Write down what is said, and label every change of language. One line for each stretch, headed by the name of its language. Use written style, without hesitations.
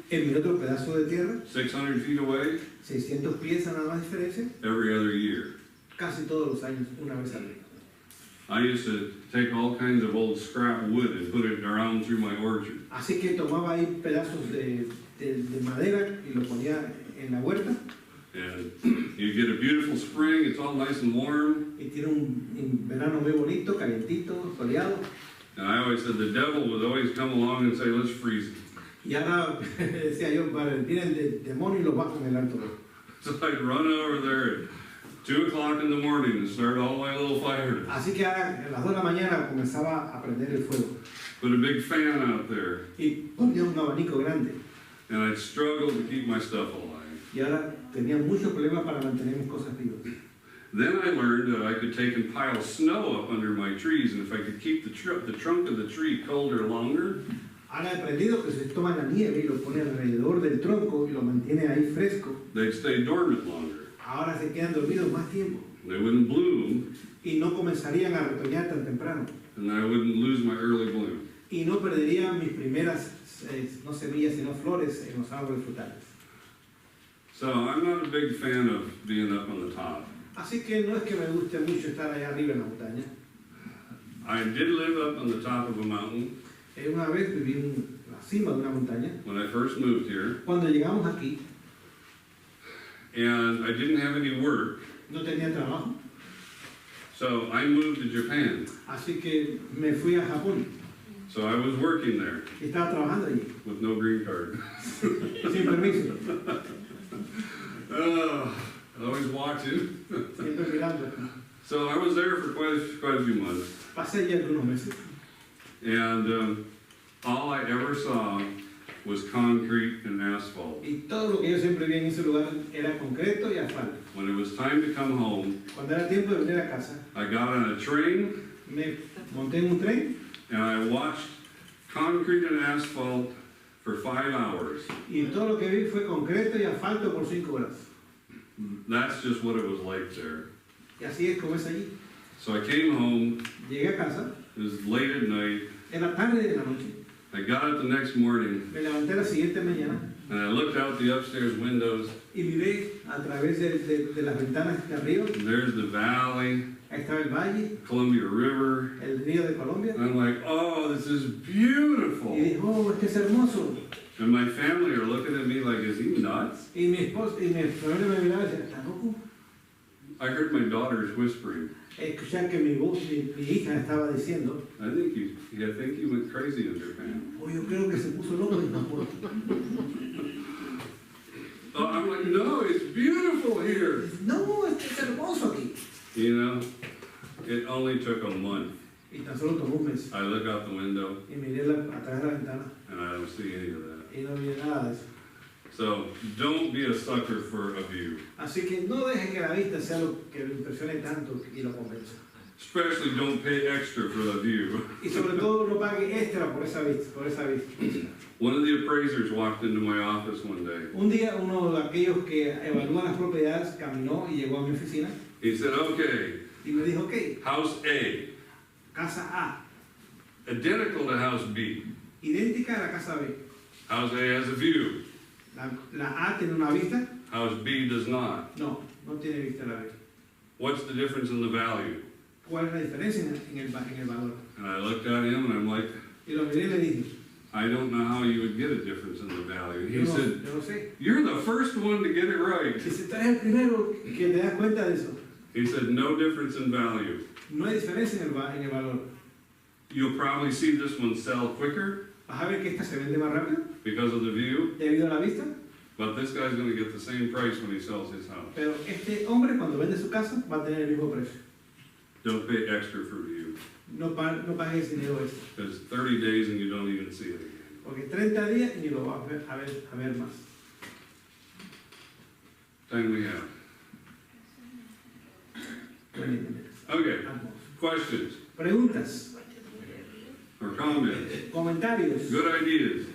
Spanish: En mi otro pedazo de tierra,
English: 600 feet away,
Spanish: 600 pies a nada más diferencia,
English: every other year.
Spanish: casi todos los años, una vez al año.
English: I used to take all kinds of old scrap wood and put it around through my orchard.
Spanish: Así que tomaba ahí pedazos de madera y lo ponía en la huerta.
English: And you get a beautiful spring, it's all nice and warm.
Spanish: Y tiene un verano muy bonito, calientito, soleado.
English: And I always said the devil would always come along and say, let's freeze it.
Spanish: Y ahora decía yo, viene el demonio y los va a congelar todo.
English: So I'd run over there at 2 o'clock in the morning and start all my little fires.
Spanish: Así que a las 2 de la mañana comenzaba a prender el fuego.
English: Put a big fan out there.
Spanish: Y ponía un abanico grande.
English: And I'd struggle to keep my stuff alive.
Spanish: Y ahora tenía muchos problemas para mantener mis cosas vivas.
English: Then I learned that I could take and pile snow up under my trees, and if I could keep the trunk of the tree colder longer.
Spanish: Han aprendido que si toma la nieve y lo pone alrededor del tronco y lo mantiene ahí fresco,
English: they'd stay dormant longer.
Spanish: ahora se quedan dormidos más tiempo
English: They wouldn't bloom,
Spanish: y no comenzarían a retoñar tan temprano.
English: and I wouldn't lose my early bloom.
Spanish: Y no perderían mis primeras, no semillas, sino flores en los árboles frutales.
English: So I'm not a big fan of being up on the top.
Spanish: Así que no es que me guste mucho estar allá arriba en la montaña.
English: I did live up on the top of a mountain
Spanish: Una vez viví en la cima de una montaña.
English: when I first moved here,
Spanish: Cuando llegamos aquí,
English: and I didn't have any work,
Spanish: no tenía trabajo,
English: so I moved to Japan.
Spanish: así que me fui a Japón
English: So I was working there
Spanish: y estaba trabajando allí,
English: with no green card.
Spanish: sin permiso,
English: Always watching.
Spanish: siempre mirando.
English: So I was there for quite a few months,
Spanish: Pasé allí algunos meses
English: and all I ever saw was concrete and asphalt.
Spanish: y todo lo que yo siempre vi en ese lugar era concreto y asfalto.
English: When it was time to come home,
Spanish: Cuando era tiempo de venir a casa,
English: I got on a train
Spanish: me monté en un tren
English: and I watched concrete and asphalt for 5 hours.
Spanish: y todo lo que vi fue concreto y asfalto por 5 horas.
English: That's just what it was like there.
Spanish: Y así es como es allí.
English: So I came home,
Spanish: Llegué a casa,
English: it was late at night,
Spanish: era tarde de la noche,
English: I got up the next morning
Spanish: me levanté la siguiente mañana
English: and I looked out the upstairs windows,
Spanish: y miré a través de las ventanas de arriba,
English: and there's the valley,
Spanish: ahí estaba el valle,
English: Columbia River,
Spanish: el río de Colombia,
English: and I'm like, oh, this is beautiful.
Spanish: y dijo, oh, este es hermoso.
English: And my family are looking at me like, is he nuts?
Spanish: Y mi esposa y mi familia me miraba y decía, ¿estás loco?
English: I heard my daughters whispering,
Spanish: Escuchar que mi voz, mi hija estaba diciendo,
English: I think you went crazy in Japan.
Spanish: oh, yo creo que se puso loco en Japón.
English: Oh, I'm like, no, it's beautiful here.
Spanish: No, este es hermoso aquí.
English: You know, it only took a month.
Spanish: Y tan solo tomó un mes.
English: I look out the window
Spanish: Y miré a través de la ventana
English: and I don't see any of that.
Spanish: y no vi nada de eso.
English: So don't be a sucker for a view.
Spanish: Así que no deje que la vista sea lo que lo impresione tanto y lo convenza.
English: Especially don't pay extra for the view.
Spanish: Y sobre todo no pague extra por esa vista.
English: One of the appraisers walked into my office one day.
Spanish: Un día uno de aquellos que evalúan las propiedades caminó y llegó a mi oficina
English: He said, okay,
Spanish: y me dijo, ok,
English: house A,
Spanish: casa A,
English: identical to house B.
Spanish: idéntica a la casa B.
English: House A has a view,
Spanish: La A tiene una vista,
English: house B does not.
Spanish: no tiene vista la B.
English: What's the difference in the value?
Spanish: ¿Cuál es la diferencia en el valor?
English: And I looked at him and I'm like,
Spanish: Y lo miré y le dije,
English: I don't know how you would get a difference in the value. He said,
Spanish: yo no sé.
English: you're the first one to get it right.
Spanish: Dice, tú eres el primero que te das cuenta de eso.
English: He said, no difference in value.
Spanish: No hay diferencia en el valor.
English: You'll probably see this one sell quicker
Spanish: Vas a ver que esta se vende más rápido
English: because of the view,
Spanish: debido a la vista,
English: but this guy's gonna get the same price when he sells his house.
Spanish: pero este hombre cuando vende su casa va a tener el mismo precio.
English: Don't pay extra for view.
Spanish: No pagues dinero extra,
English: It's 30 days and you don't even see it again.
Spanish: porque 30 días y ni lo vas a ver más.
English: Time we have.
Spanish: 20 minutos.
English: Okay,
Spanish: Vamos.
English: questions
Spanish: Preguntas,
English: or comments?
Spanish: comentarios,
English: Good ideas?